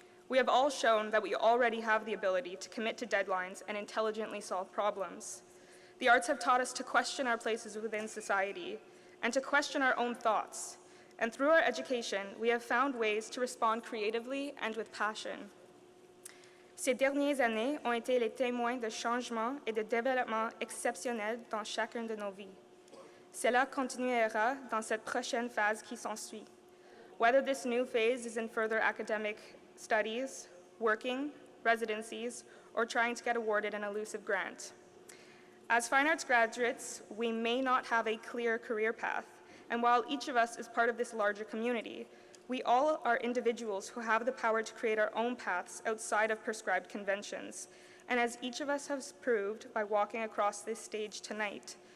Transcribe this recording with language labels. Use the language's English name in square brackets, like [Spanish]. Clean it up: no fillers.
[English] We have all shown that we already have the ability to commit to deadlines and intelligently solve problems. The arts have taught us to question our places within society and to question our own thoughts. And through our education, we have found ways to respond creatively and with passion. [French] Ces dernières années ont été les témoins de changements et de développements exceptionnels dans chacune de nos vies. Cela continuera dans cette prochaine phase qui s'ensuit. [English] Whether this new phase is in further academic studies, working, residencies, or trying to get awarded an elusive grant. As fine arts graduates, we may not have a clear career path, and while each of us is part of this larger community, we all are individuals who have the power to create our own paths outside of prescribed conventions. And as each of us has proved by walking across this stage tonight,